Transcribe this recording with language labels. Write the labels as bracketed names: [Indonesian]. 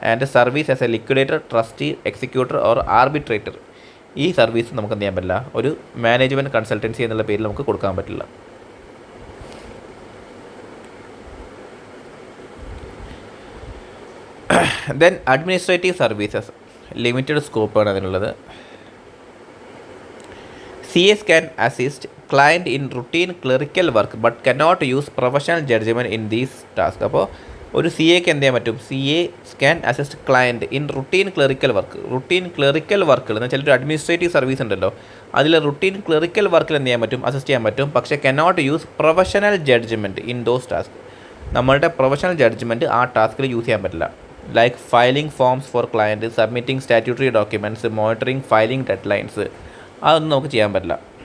[English] and service as a liquidator, trustee, executor or arbitrator, [Malayalam] ഈ service നമുക്ക് എന്ത് ചെയ്യാൻ പറ്റില്ല? ഒരു മാനേജ്മെൻറ്റ് കൺസൾട്ടൻസി എന്നുള്ള പേരിൽ നമുക്ക് കൊടുക്കാൻ പറ്റില്ല. [English] Then administrative services, limited സ്കോപ്പാണ് അതിനുള്ളത്. CAs can assist client in routine clerical work but cannot use professional judgment in these tasks. [Malayalam] അപ്പോൾ ഒരു CAക്ക് എന്ത് ചെയ്യാൻ പറ്റും? [English] CAs can assist client in routine clerical work. [Malayalam] Clerical വർക്കുകൾ എന്ന് വെച്ചാൽ ഒരു അഡ്മിനിസ്ട്രേറ്റീവ് സർവീസ് ഉണ്ടല്ലോ, അതിൽ റുട്ടീൻ ക്ലറിക്കൽ വർക്കിൽ എന്ത് ചെയ്യാൻ പറ്റും? അസിസ്റ്റ് ചെയ്യാൻ പറ്റും. [English] പക്ഷേ cannot use professional judgment in those task. [Malayalam] നമ്മളുടെ പ്രൊഫഷണൽ ജഡ്ജ്മെൻറ്റ് ആ ടാസ്കിൽ യൂസ് ചെയ്യാൻ പറ്റില്ല. [English] like filing forms for client, submitting statutory documents, monitoring filing deadlines, [Malayalam] അതൊന്നും നമുക്ക് ചെയ്യാൻ പറ്റില്ല.